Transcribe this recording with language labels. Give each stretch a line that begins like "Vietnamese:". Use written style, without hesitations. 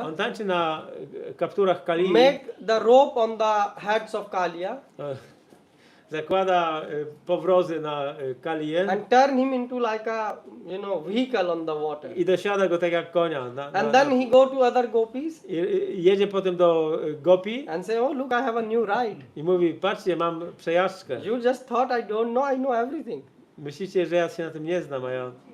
Polish: on tańczy na kapturach Kalii,
English: make the rope on the heads of Kalia
Polish: zakłada powrozy na Kalię
English: and turn him into like a vehicle on the water.
Polish: i dosiada go tak jak konia.
English: And then he go to other gopis
Polish: Jedzie potem do Gopi
English: and say, oh look, I have a new ride.
Polish: i mówi, patrzcie, mam przejażdżkę.
English: You just thought I don't know, I know everything.
Polish: Myślicie, że ja się na tym nie znam, a ja